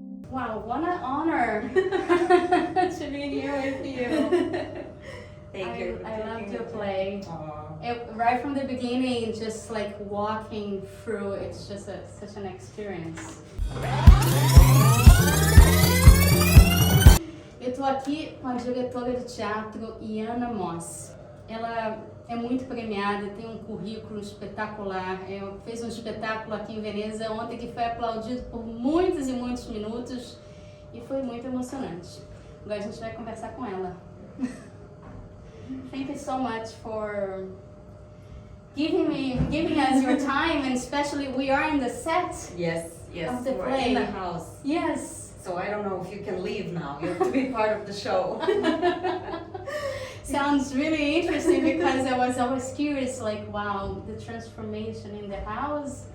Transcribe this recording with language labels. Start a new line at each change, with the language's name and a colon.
English: Wow, what an honor to be here with you. Thank you. I loved your play. Right from the beginning, just like walking through, it's just such an experience.
Portuguese: Eu estou aqui com a diretora de teatro, YANA ROSS. Ela é muito premiada, tem um currículo espetacular. Fez um espetáculo aqui em Venezia ontem que foi aplaudido por muitos e muitos minutos e foi muito emocionante. Agora a gente vai conversar com ela.
English: Thank you so much for giving us your time, and especially we are in the set. Yes, of the we're play. in the house. Yes. So I don't know if you can leave now. You have to be part of the show. Sounds really interesting because I was always curious, like, wow, the transformation in the house.